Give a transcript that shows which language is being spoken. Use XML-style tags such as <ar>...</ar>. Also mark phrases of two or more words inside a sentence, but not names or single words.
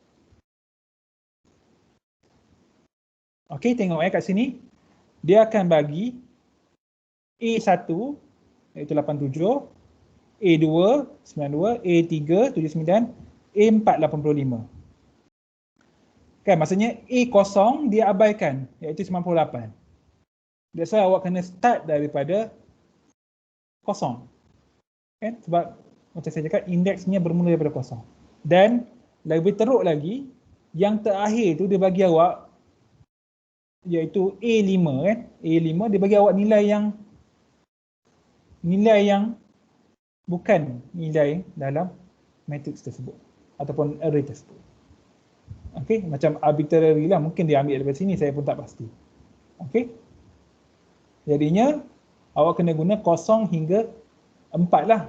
<ms>Okay, tengok kat sini. Dia akan bagi A1 iaitu 87, A2 92, A3 79, A4 85. Kan maksudnya A0 dia abaikan iaitu 98.</ms> <en>That's why</en> <ms>awak kena start daripada kosong. Kan? Sebab macam saya cakap indeksnya bermula daripada kosong. Dan lebih teruk lagi, yang terakhir tu dia bagi awak iaitu A5 kan. A5 dia bagi awak nilai yang bukan nilai dalam matrix tersebut ataupun array tersebut. Okey, macam arbitrary lah, mungkin dia ambil daripada sini, saya pun tak pasti. Okey. Jadinya awak kena guna 0 hingga 4 lah.</ms>